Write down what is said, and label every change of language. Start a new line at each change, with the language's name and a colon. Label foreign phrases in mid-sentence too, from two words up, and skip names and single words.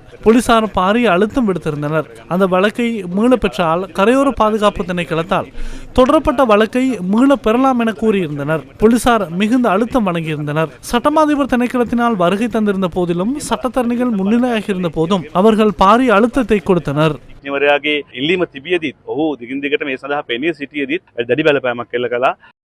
Tamil: போலீசார் பாரிய அழுத்தம் விடுத்திருந்தனர். அந்த வழக்கை மீள பெற்றால் கரையோர பாதுகாப்பு திணைக்களத்தால் தொடரப்பட்ட வழக்கை மீள பெறலாம் என கூறியிருந்தனர். போலீசார் மிகுந்த அழுத்தம் வழங்கியிருந்தனர். சட்டமாதிபர் திணைக்களத்தினால் வருகை தந்திருந்த போதிலும் சட்டத்தரணிகள் முன்னிலையாகியிருந்த போதும் அவர்கள் பாரிய அழுத்தத்தை கொடுத்தனர்.
Sinhala: ඉල්ලීම තිබියදීත් ඔහු දිගින් දිගට මේ සඳහා පෙනී සිටියදීත් දැඩි බලපෑමක් කළා.